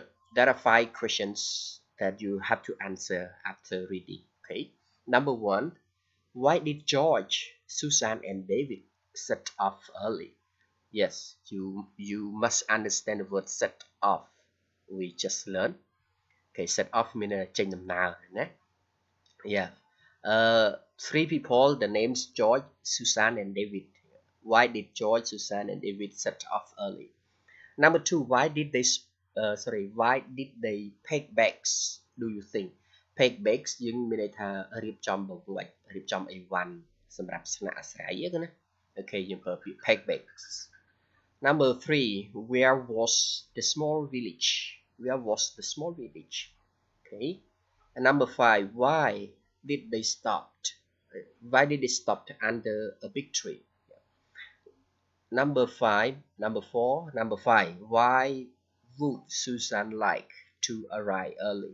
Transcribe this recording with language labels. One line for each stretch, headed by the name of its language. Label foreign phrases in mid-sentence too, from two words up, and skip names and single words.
English: There are 5 questions that you have to answer after reading. Okay. Number 1, why did George, Susan, and David set off early? Yes, you must understand the word set off. We just learned. Okay, set off means
Khmer: ចេញដំណើរណា
English: Yeah. 3 people, the names George, Susan, and David. Why did George, Susan, and David set off early? Number 2, why did they pack bags? Do you think? Pack bags
Khmer: យើងមានន័យថារៀបចំបង្អួចរៀបចំអីវ៉ាន់សម្រាប់ស្នាក់អាស្រ័យហ្នឹងណា Okay យើងប្រើពាក្យ
English: pack bags. Number 3, where was the small village? Where was the small village? Okay. And number 5, why did they stop? Why did they stop under a big tree? Number 5, why would Susan like to arrive early?